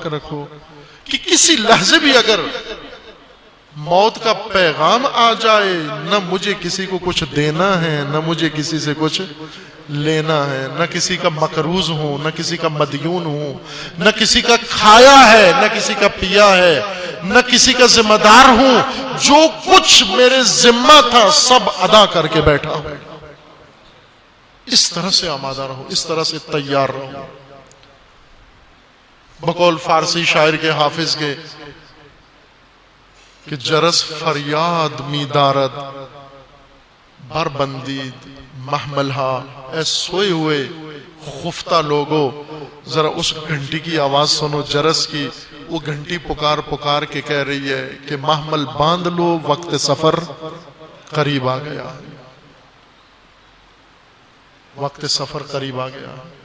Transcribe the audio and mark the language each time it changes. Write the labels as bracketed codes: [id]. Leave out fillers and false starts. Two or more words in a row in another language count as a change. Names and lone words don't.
[ur] رکھو، کہ کسی لحظے بھی اگر موت کا پیغام آ جائے، نہ مجھے کسی کو کچھ دینا ہے، نہ مجھے کسی سے کچھ لینا ہے، نہ کسی کا مقروض ہوں، نہ کسی کا مدیون ہوں، نہ کسی کا کھایا ہے، نہ کسی کا پیا ہے، نہ کسی کا ذمہ دار ہوں، جو کچھ میرے ذمہ تھا سب ادا کر کے بیٹھا ہوں۔ اس طرح سے آمادہ رہو، اس طرح سے تیار رہو۔ بقول فارسی شاعر کے، حافظ کے، کہ [fa] جرس فریاد می دارد بر بندید محملہا۔ [ur] اے سوئے ہوئے خفتہ لوگو، ذرا اس گھنٹی کی آواز سنو، جرس کی۔ وہ گھنٹی پکار پکار کے کہہ رہی ہے کہ محمل باندھ لو، وقت سفر قریب آ گیا، وقت سفر قریب آ گیا۔